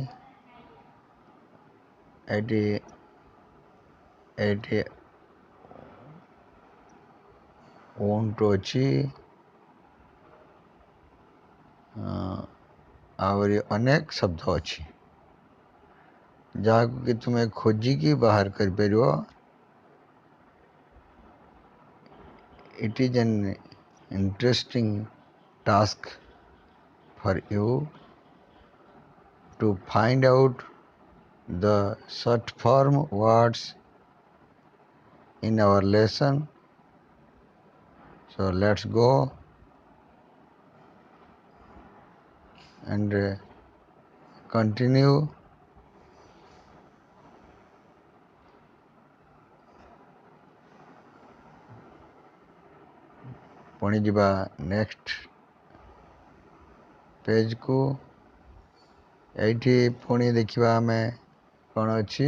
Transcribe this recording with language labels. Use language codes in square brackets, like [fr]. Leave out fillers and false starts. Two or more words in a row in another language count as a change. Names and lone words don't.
[or] ଏଇଠି ଓଣ୍ଟ ଅଛି, ଆହୁରି ଅନେକ ଶବ୍ଦ ଅଛି ଯାହାକୁ କି ତୁମେ ଖୋଜିକି ବାହାର କରିପାରିବ। [en] It is an interesting task for you to find out the short form words in our lesson. So let's go and continue. [or] पुणी ଯିବା [en] next pageku. [or] ଏଇଠି ପୁଣି ଦେଖିବା ଆମେ କ'ଣ ଅଛି।